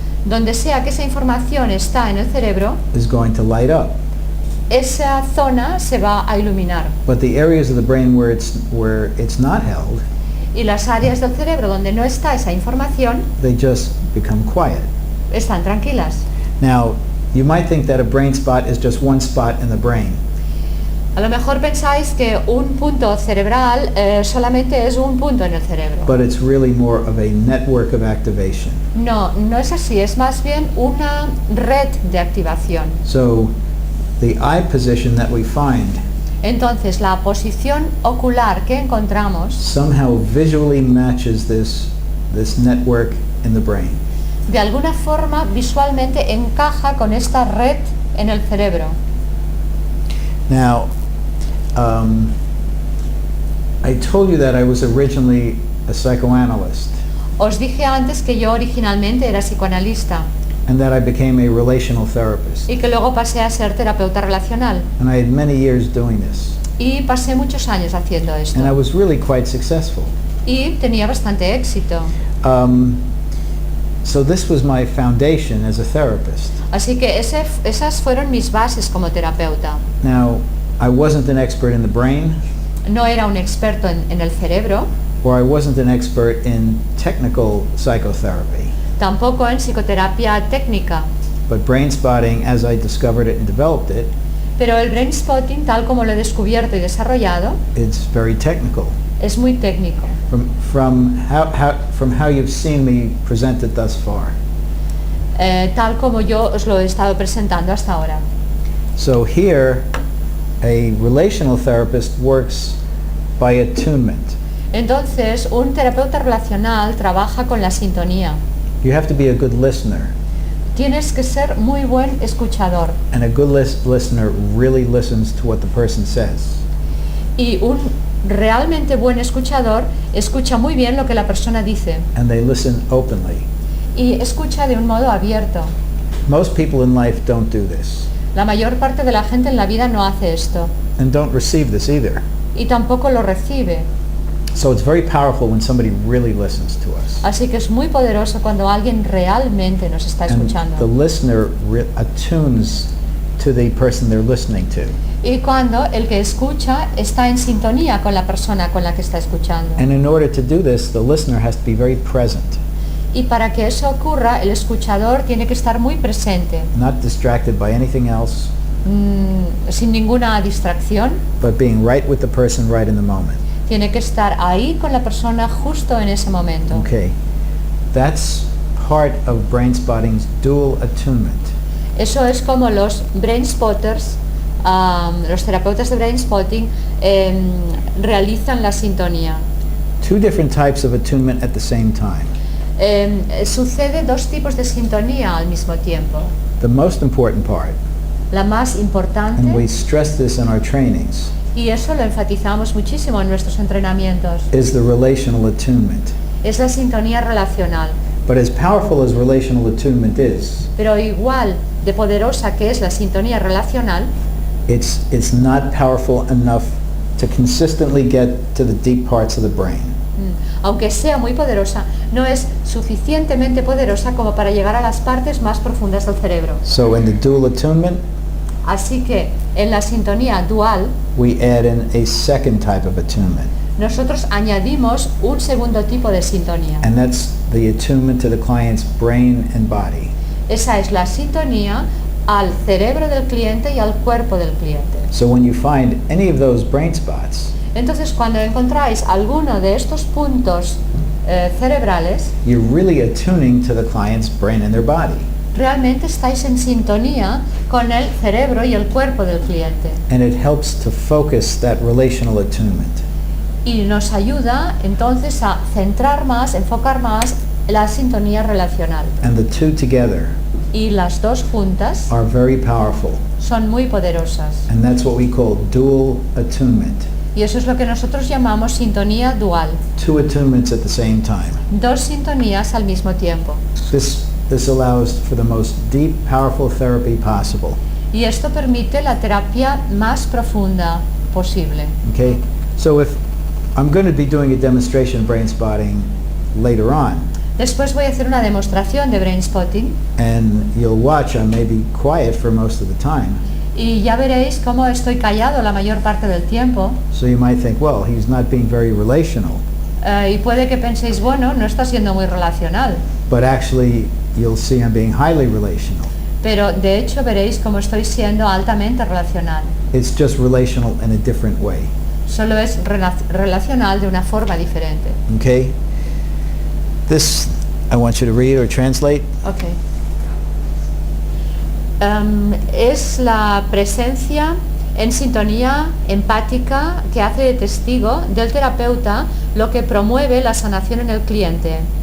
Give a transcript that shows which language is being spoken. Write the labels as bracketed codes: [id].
[es] donde sea que esa información está en el cerebro, [en] is going to light up. [es] esa zona se va a iluminar. [en] But the areas of the brain where it's not held, [es] Y las áreas del cerebro donde no está esa información [en] they just become quiet. [es] están tranquilas. [en] Now, you might think that a brain spot is just one spot in the brain, [es] A lo mejor pensáis que un punto cerebral solamente es un punto en el cerebro. [en] but it's really more of a network of activation. [es] No, no es así, es más bien una red de activación. [en] So the eye position that we find [es] Entonces, la posición ocular que encontramos [en] somehow visually matches this network in the brain. [es] de alguna forma visualmente encaja con esta red en el cerebro. [en] Now, I told you that I was originally a psychoanalyst [es] Os dije antes que yo originalmente era psicoanalista [en] and that I became a relational therapist. [es] y que luego pasé a ser terapeuta relacional. [en] And I had many years doing this. [es] Y pasé muchos años haciendo esto. [en] And I was really quite successful. [es] Y tenía bastante éxito. [en] So this was my foundation as a therapist. [es] Así que esas fueron mis bases como terapeuta. [en] Now, I wasn't an expert in the brain, [es] No era un experto en el cerebro, [en] or I wasn't an expert in technical psychotherapy. [es] tampoco en psicoterapia técnica, [en] But Brainspotting, as I discovered it and developed it, [es] pero el Brainspotting, tal como lo he descubierto y desarrollado, [en] it's very technical. [es] es muy técnico. [en] From how you've seen me present it thus far. [es] Tal como yo os lo he estado presentando hasta ahora. [en] So here, a relational therapist works by attunement. [es] Entonces, un terapeuta relacional trabaja con la sintonía. [en] You have to be a good listener, [es] Tienes que ser muy buen escuchador. [en] and a good listener really listens to what the person says. [es] Y un realmente buen escuchador escucha muy bien lo que la persona dice [en] And they listen openly. [es] y escucha de un modo abierto. [en] Most people in life don't do this, [es] La mayor parte de la gente en la vida no hace esto [en] and don't receive this either. [es] y tampoco lo recibe. [en] So it's very powerful when somebody really listens to us. [es] Así que es muy poderoso cuando alguien realmente nos está [en] And the [es] escuchando. [en] listener attunes to the person they're listening to. [es] Y cuando el que escucha está en sintonía con la persona con la que está escuchando. [en] And in order to do this, the listener has to be very present, [es] Y para que eso ocurra, el escuchador tiene que estar muy presente, [en] not distracted by anything else, [es] sin ninguna distracción. [en] but being right with the person right in the moment. [es] Tiene que estar ahí con la persona justo en ese momento. [en] Okay, that's part of Brainspotting's dual attunement. [es] Eso es como los brainspotters, los terapeutas de Brainspotting realizan la sintonía. [en] Two different types of attunement at the same time. [es] Sucede dos tipos de sintonía al mismo tiempo. [en] The most important part, [es] La más importante, [en] and we stress this in our trainings, [es] y eso lo enfatizamos muchísimo en nuestros entrenamientos, [en] is the relational attunement. [es] es la sintonía relacional. [en] But as powerful as relational attunement is, [es] Pero igual de poderosa que es la sintonía relacional, [en] it's not powerful enough to consistently get to the deep parts of the brain. [es] aunque sea muy poderosa, no es suficientemente poderosa como para llegar a las partes más profundas del cerebro. [en] So in the dual attunement, [es] Así que en la sintonía dual, [en] we add in a second type of attunement. [es] nosotros añadimos un segundo tipo de sintonía. [en] And that's the attunement to the client's brain and body. [es] Esa es la sintonía al cerebro del cliente y al cuerpo del cliente. [en] So when you find any of those brain spots, [es] Entonces, cuando encontráis alguno de estos puntos cerebrales, [en] you're really attuning to the client's brain and their body. [es] realmente estáis en sintonía con el cerebro y el cuerpo del cliente. [en] And it helps to focus that relational attunement. [es] Y nos ayuda entonces a centrar más, enfocar más la sintonía relacional. [en] And the two together [es] Y las dos juntas [en] are very powerful. [es] son muy poderosas. [en] And that's what we call dual attunement. [es] Y eso es lo que nosotros llamamos sintonía dual. [en] Two attunements at the same time. [es] Dos sintonías al mismo tiempo. [en] This allows for the most deep, powerful therapy possible. [es] Y esto permite la terapia más profunda posible. [en] Okay? So if I'm going to be doing a demonstration of Brainspotting later on, [es] Después voy a hacer una demostración de Brainspotting [en] and you'll watch I may be quiet for most of the time. [es] y ya veréis cómo estoy callado la mayor parte del tiempo. [en] So you might think, well, he's not being very relational. [es] Y puede que penséis, bueno, no está siendo muy relacional. [en] But actually, you'll see I'm being highly relational. [es] Pero de hecho veréis cómo estoy siendo altamente relacional. [en] It's just relational in a different way. [es] Solo es relacional de una forma diferente. [en] Okay? This, I want you to read or translate. Okay. [es] Es la presencia en sintonía empática que hace de testigo del terapeuta lo que promueve la sanación en el cliente.